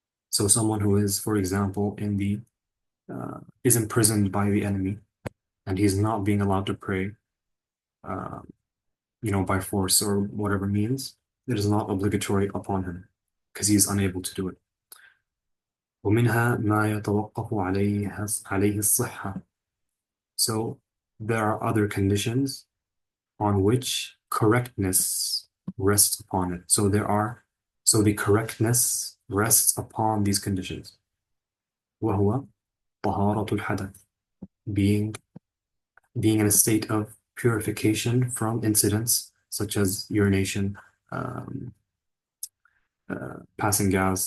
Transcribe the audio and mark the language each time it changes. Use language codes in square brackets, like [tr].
[en] So someone who is, for example, is imprisoned by the enemy and he's not being allowed to pray, by force or whatever means, it is not obligatory upon him because he is unable to do it. [ar] ومنها ما يتوقف عليه الصحة. [en] So there are other conditions on which correctness rests upon it. So the correctness rests upon these conditions. [ar] وهو طهارة الحدث, [en] being in a state of purification from incidents such as urination, passing gas.